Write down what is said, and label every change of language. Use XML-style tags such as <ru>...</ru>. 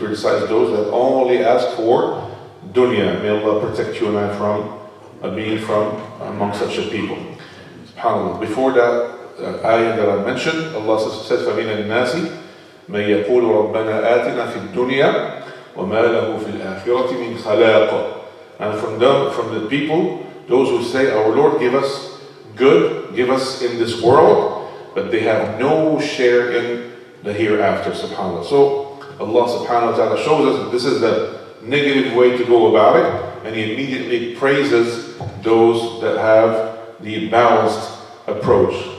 <en>He criticized those that only ask for dunya. May Allah protect you and I from being from among such a people. SubhanAllah. Before that ayah that I mentioned, Allah said,</en> <ar>فَمِنَ النَّاسِ مَنْ يَقُولُ رَبَّنا آتِنَا فِي الدُّنْيَا وَمَا لَهُ فِي الْآخِرَةِ مِنْ خَلَاقٍ.</ar> <en>And from the people, those who say, our Lord, give us good, give us in this world, but they have no share in the hereafter, subhanAllah. So Allah subhanahu wa ta'ala shows us that this is the negative way to go about it, and He immediately praises those that have the balanced approach.</en>